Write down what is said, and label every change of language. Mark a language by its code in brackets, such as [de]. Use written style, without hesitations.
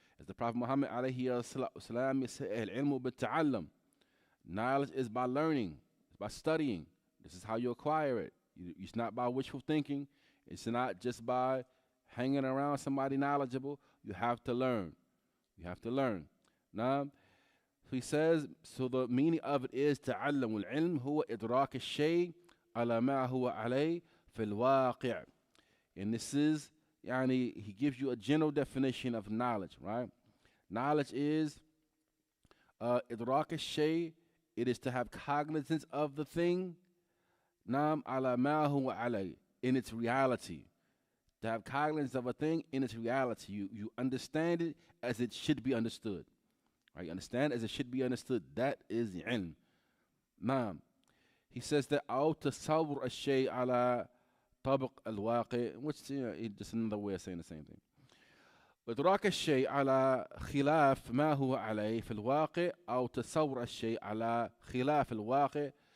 [en] As the Prophet Muhammad alayhi salam said, [ar] al-ilmu bit-ta'allam. [en] Knowledge is by learning, it's by studying. This is how you acquire it. It's not by wishful thinking. It's not just by hanging around somebody knowledgeable. You have to learn. You have to learn. Now, he says, so the meaning of it is [ar] تعلم العلم هو إدراك الشيء على ما هو عليه في الواقع. [en] And this is, he gives you a general definition of knowledge, right? Knowledge is [ar] إدراك الشيء. [en] It is to have cognizance of the thing. [ar] Nam ala ma huwa alay, [en] in its reality. To have cognizance of a thing in its reality. You understand it as it should be understood. Right? You understand as it should be understood. That is ilm. Nam. He says that [ar] أو تصور الشيء على طبق الواقع, [en] which is just another way of saying the same thing. [ar] إدراك الشيء على خلاف ما هو عليه في الواقع أو تصور الشيء على خلاف الواقع.